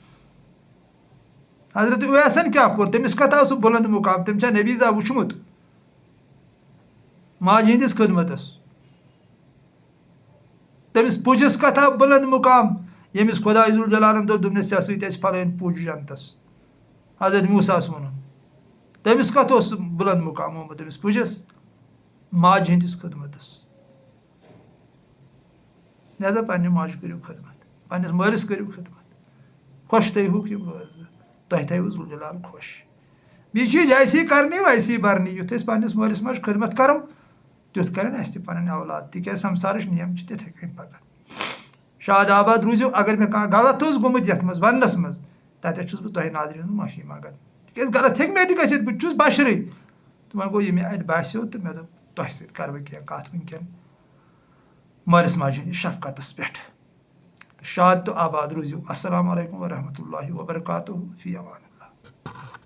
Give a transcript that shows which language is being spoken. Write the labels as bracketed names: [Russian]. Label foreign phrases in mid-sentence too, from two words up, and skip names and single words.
[Kashmiri] حضرت اویسن کیٛاہ کوٚر تٔمِس کتھ آو سُہ بُلند مقام تٔمۍ چھا نبیٖزا وٕچھمُت ماجہِ ہٕنٛدِس خدمتس تٔمِس پُجِس کتھ آو بُلند مقام ییٚمِس خۄداے ذوالجلالن دوٚپنس ژےٚ سۭتۍ اَسہِ پھلٲنۍ پُج جنتس حضرت موٗساہس ووٚنُن تٔمِس کتھ اوس بُلند مقام آمُت تٔمِس پُجس ماجہِ ہٕنٛدِس خدمتس لہذا پننہِ ماجہِ کٔرِو خدمت پننس مٲلِس کٔرِو خدمت خۄش تھٲیہُکھ یِم روزٕ تۄہہِ تھٲیوٕ ذوالجلال خۄش بیٚیہِ چھُ [Urdu] جیسی کرنی ویسی برنی [Kashmiri] یُتھ أسۍ پننس مٲلِس ماجہِ خدمت کرو تیُتھ کرن اسہِ تہِ پنٕنۍ اولاد تِکیٛازِ سمسارٕچ نیم چھِ تِتھٕے کٔنۍ پکان شاد آباد روٗزِو اگر مےٚ کانٛہہ غلط اوس گوٚمُت یتھ منٛز وننس منٛز تتٮ۪تھ چھُس بہٕ تۄہہِ ناظریٖنن معٲفی منٛگان تِکیٛازِ غلط ہیٚکہِ مےٚ تہِ گٔژھِتھ بہٕ تہِ چھُس بشرٕے تہٕ وۄنۍ گوٚو یہِ مےٚ اتہِ باسیٚو تہٕ مےٚ دوٚپ تۄہہِ سۭتۍ کرٕ بہٕ کینٛہہ کتھ وٕنکٮ۪ن مٲلِس ماجہِ ہٕنٛدِس شفقتس پٮ۪ٹھ تہٕ شاد تہٕ آباد روٗزِو [Arabic] السلام علیکم ورحمتہ اللہ وبرکاتہ فی امان اللہ